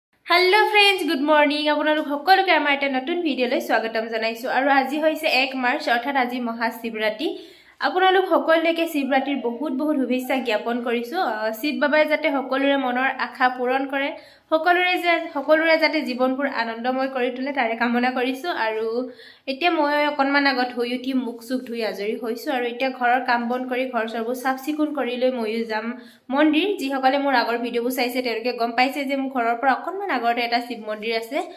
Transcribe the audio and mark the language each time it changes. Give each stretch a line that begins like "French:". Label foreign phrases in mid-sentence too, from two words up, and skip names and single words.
English: hello friends good morning
Assamese: আপোনালোক সকলোকে আমাৰ এটা নতুন ভিডিঅ'লৈ স্বাগতম জনাইছো আৰু আজি হৈছে 1 মাৰ্চ অৰ্থাৎ আজি মহাশিৱৰাত্ৰি আপোনালোক সকলোকে শিৱৰাত্ৰিৰ বহুত বহুত শুভেচ্ছা জ্ঞাপন কৰিছো শিৱ বাবাই যাতে সকলোৰে মনৰ আশা পূৰণ কৰে সকলোৰে যাতে জীৱনবোৰ আনন্দময় কৰি তোলে তাৰে কামনা কৰিছো আৰু এতিয়া মই অকনমান আগত হৈ উঠি মুখ সুখ ধুই আজৰি হৈছো আৰু এতিয়া ঘৰৰ কাম বন কৰি ঘৰ সৰবোৰ সাফ চিকুণ কৰি লৈ ময়ো যাম মন্দিৰ যি সকলে মোৰ আগৰ ভিডিঅবোৰ চাইছে তেওঁলোকে গম পাইছে যে মোৰ ঘৰৰ পৰা অকনমান আগতে এটা শিৱ মন্দিৰ আছে